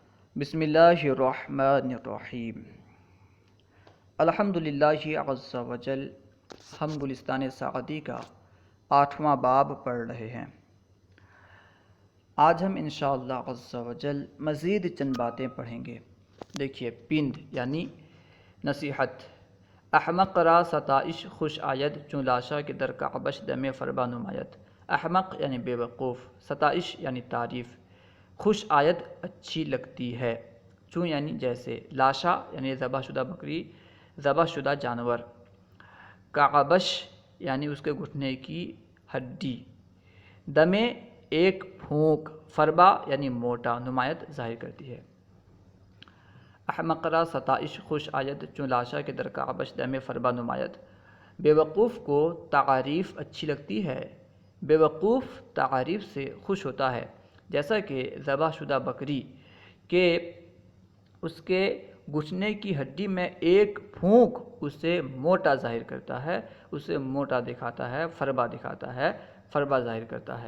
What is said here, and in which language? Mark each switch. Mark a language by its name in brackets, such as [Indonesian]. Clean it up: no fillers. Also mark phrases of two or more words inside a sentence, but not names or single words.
[Arabic] بسم اللہ الرحمن الرحیم۔ الحمدللہ عز وجل، [Urdu] ہم گلستان سعدی کا 8واں باب پڑھ رہے ہیں۔ آج ہم [Arabic] انشاءاللہ عز وجل [Urdu] مزید چند باتیں پڑھیں گے۔ دیکھیے، پند یعنی نصیحت۔ [Persian] احمق را ستائش خوش آید، چون لاشا کے در کعبش دم فربا نماید۔ [Urdu] احمق یعنی بے وقوف، ستائش یعنی تعریف، [Persian] خوش آید [Urdu] اچھی لگتی ہے، چون یعنی جیسے، لاشا یعنی ذبح شدہ بکری، ذبح شدہ جانور، کعبش یعنی اس کے گھٹنے کی ہڈی، دمے ایک پھونک، فربا یعنی موٹا، نمایت ظاہر کرتی ہے۔ [Persian] احمق را ستائش خوش آید، چون لاشا کے در کعبش دم فربا نماید۔ [Urdu] بے وقوف کو تعریف اچھی لگتی ہے، بے وقوف تعریف سے خوش ہوتا ہے، جیسا کہ ذبح شدہ بکری کہ اس کے گھٹنے کی ہڈی میں ایک پھونک اسے موٹا ظاہر کرتا ہے، اسے موٹا دکھاتا ہے، فربا دکھاتا ہے، فربا ظاہر کرتا ہے۔